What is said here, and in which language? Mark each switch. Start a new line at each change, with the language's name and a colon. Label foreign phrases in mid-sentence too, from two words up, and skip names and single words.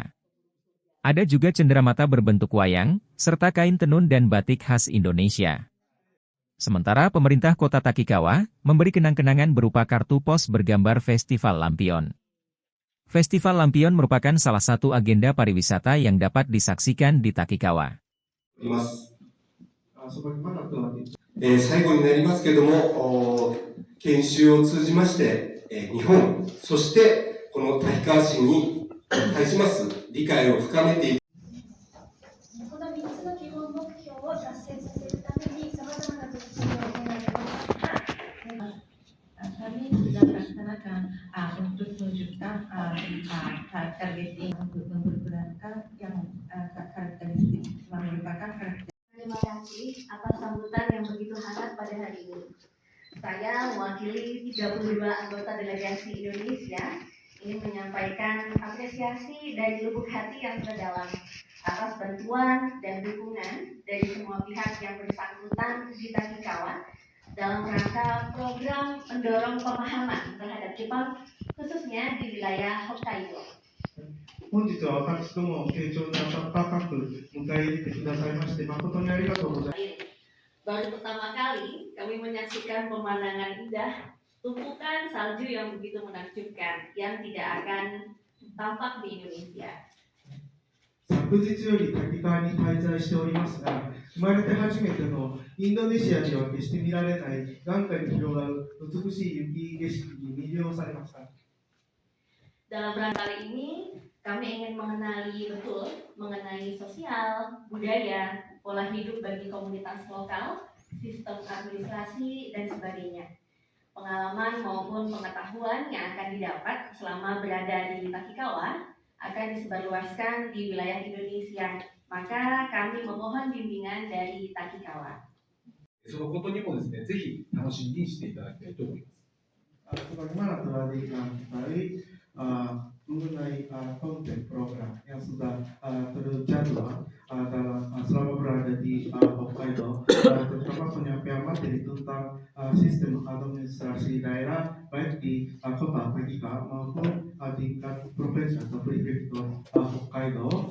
Indonesian: Ada juga cenderamata berbentuk wayang, serta kain tenun dan batik khas Indonesia. Sementara pemerintah kota Takikawa memberi kenang-kenangan berupa kartu pos bergambar Festival Lampion. Festival Lampion merupakan salah satu agenda pariwisata yang dapat disaksikan di Takikawa.
Japanese: 最後になりますけども、研修を通じまして、日本、そしてこの滝川市に対します理解を深めていく。この3つの基本目標を達成させるために、さまざまな取り組みを行います。
Indonesian: Kami sudah melaksanakan untuk menunjukkan target ini untuk mempergunakan yang karakteristik merupakan karakteristik. Terima kasih atas sambutan yang begitu hangat pada hari ini. Saya mewakili 32 anggota delegasi Indonesia ingin menyampaikan apresiasi dari lubuk hati yang terdalam atas bantuan dan dukungan dari semua pihak yang bersangkutan di Takikawa dalam rangka program mendorong pemahaman terhadap Jepang, khususnya di wilayah Hokkaido.
Japanese: 本日は私ども丁重に温かく迎え入れてくださいまして誠にありがとうございます。
Indonesian: Baru pertama kali kami menyaksikan pemandangan indah, tumpukan salju yang begitu menakjubkan, yang tidak akan tampak di Indonesia.
Japanese: 昨日より滝川に滞在しておりますが、生まれて初めてのインドネシアでは決して見られない眼下に広がる美しい雪景色に魅了されました。
Indonesian: Dalam rangka kali ini, kami ingin mengenali betul mengenai sosial, budaya, pola hidup bagi komunitas lokal, sistem administrasi, dan sebagainya. Pengalaman maupun pengetahuan yang akan didapat selama berada di Takikawa akan disebarluaskan di wilayah Indonesia. Maka kami memohon bimbingan dari Takikawa.
Japanese: そのことにもですね、ぜひ楽しみにしていただきたいと思います。
Indonesian: Sebagaimana telah diketahui mengenai konten program yang sudah terjadwal selama berada di Hokkaido, terutama penyampaian materi tentang sistem administrasi daerah baik di kota Takikawa maupun tingkat provinsi atau prefektur Hokkaido.